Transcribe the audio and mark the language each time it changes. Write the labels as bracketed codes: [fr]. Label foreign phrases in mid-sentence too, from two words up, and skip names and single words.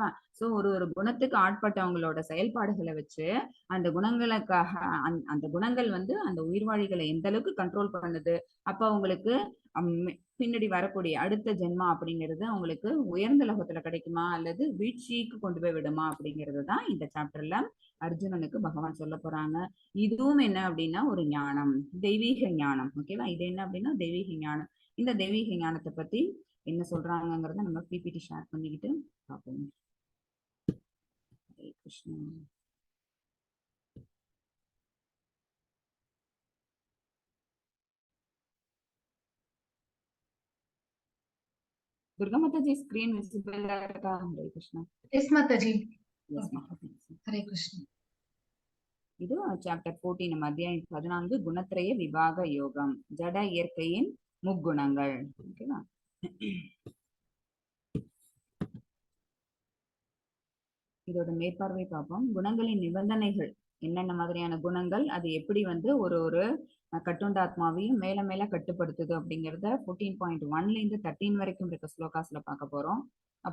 [ta] சோ ஒரு ஒரு குணத்துக்கு ஆட்பட்டவங்களோட செயல்பாடுகளை வச்சு அந்த குணங்களுக்காக அந்த குணங்கள் வந்து அந்த உயிர்வாழிகளை எந்த அளவுக்கு கண்ட்ரோல் பண்ணுது, அப்ப அவங்களுக்கு பின்னாடி வரக்கூடிய அடுத்த ஜென்மா அப்படிங்கிறது அவங்களுக்கு உயர்ந்த லோகத்துல கிடைக்குமா அல்லது வீழ்ச்சிக்கு கொண்டு போய் விடுமா அப்படிங்கிறது தான் இந்த சாப்டர்ல அர்ஜுனனுக்கு பகவான் சொல்ல போறாங்க. இதுவும் என்ன அப்படின்னா ஒரு ஞானம், தெய்வீக ஞானம். ஓகேவா? இது என்ன அப்படின்னா தெய்வீக ஞானம். இந்த தெய்வீக ஞானத்தை பத்தி என்ன சொல்றாங்கிறத நம்ம [en] PPT share [ta] பண்ணிக்கிட்டு பார்ப்போம். ஹரே கிருஷ்ணா. [hi] दुर्गा माता जी [en] screen visible [hi] இருக்கா? हरे कृष्णा. Yes माताजी. Yes माता. हरे कृष्ण. [ta] இது சாப்டர் 14 நம்ம அத்தியாயம் 14 குணத்ரய விபாக யோகம், ஜட இயற்கையின் முக்குணங்கள். ஓகேவா? இதோட மேற்பார்வை பார்ப்போம். குணங்களின் நிபந்தனைகள் என்னென்ன மாதிரியான குணங்கள், அது எப்படி வந்து ஒரு ஒரு கட்டுண்டாத்மாவையும் மேல மேல கட்டுப்படுத்துது அப்படிங்கிறத 14.1ல இருந்து 13 வரைக்கும் இருக்க ஸ்லோகாஸ்ல பார்க்க போறோம்.